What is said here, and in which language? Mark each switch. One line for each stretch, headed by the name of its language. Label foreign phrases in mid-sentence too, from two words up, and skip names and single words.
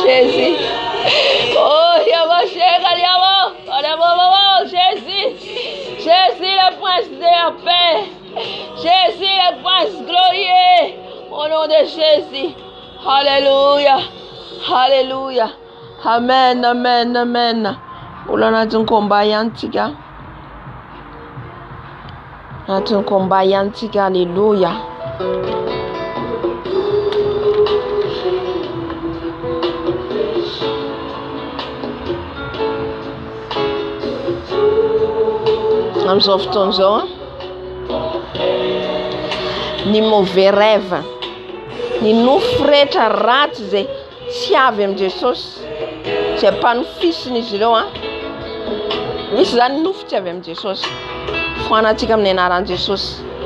French: Jésus. Oh, Jésus. Jésus le Prince de la paix. Jésus le Prince glorieux. Au nom de Jésus. Alléluia. Alléluia. Amen, amen, amen. Olana tunkomba yantika. Tunkomba yantika. Alléluia.
Malagasy: Amizao fotoan'izao ny
French: mauvais rêve
Malagasy: ny nofo rehetra ratsy zay tsy avy amin'ny Jesosy zay mpanofisiny izy ireo misy zany nofo tsy avy amin'ny Jesosy foanatsika amin'ny anaran'i Jesosy